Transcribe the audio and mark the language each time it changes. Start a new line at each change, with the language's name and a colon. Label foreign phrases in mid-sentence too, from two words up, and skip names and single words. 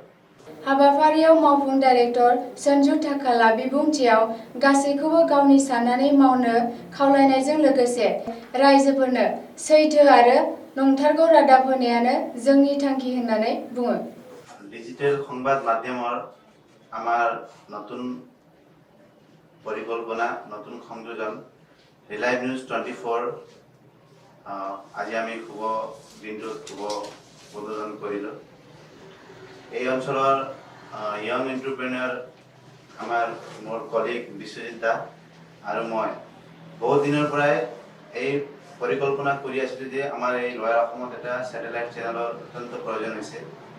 Bodo: हाबाफारियाव मावफुं डाइरेक्टर सन्जु थाखाला बिबुंथियाव गासैखौबो गावनि साननानै मावनो खावलायनायजों लोगोसे रायजोफोरनो सैथो आरो नंथारगौ रादाब होनायानो जोंनि थांखि होननानै बुङो।
Assamese: डिजिटेल সংবাদ মাধ্যমৰ আমাৰ নতুন পৰিকল্পনা, নতুন সংযোজন ৰিলায়েন্স নিউজ 24 আজি আমি শুভ দিনটোত শুভ উদ্বোধন কৰিলোঁ। এই অঞ্চলৰ
English: young entrepreneur
Assamese: মোৰ কলিগ বিশ্বজিৎ দা আৰু মই বহুত দিনৰ পৰাই এই পৰিকল্পনা কৰি আছিলোঁ যে আমাৰ এই লয়াৰ অসমত এটা
English: satellite channelৰ
Assamese: অত্যন্ত প্ৰয়োজন হৈছে।